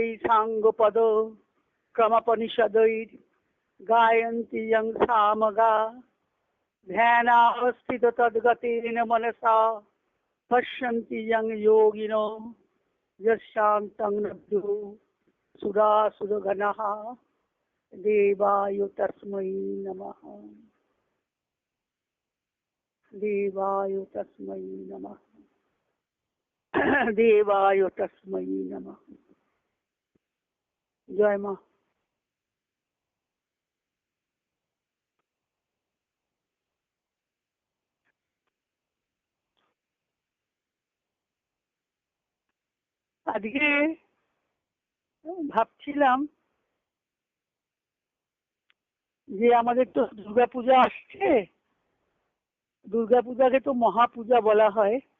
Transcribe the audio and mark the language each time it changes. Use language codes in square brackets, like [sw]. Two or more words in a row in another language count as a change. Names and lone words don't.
[sa] साङ्गपद क्रमपनिषदैः गायन्ति यं सामगा ध्यानावस्थित तद्गतेन मनसा पश्यन्ति यं योगिनो यशान्तं नभ्यो सुरासुरगणः देवाय तस्मै नमः देवाय तस्मै नमः देवाय तस्मै नमः। [hi] जय मां। [bn] আজকে ভাবছিলাম যে আমাদের তো দুর্গাপূজা আসছে, দুর্গাপূজাকে তো মহাপূজা বলা হয়।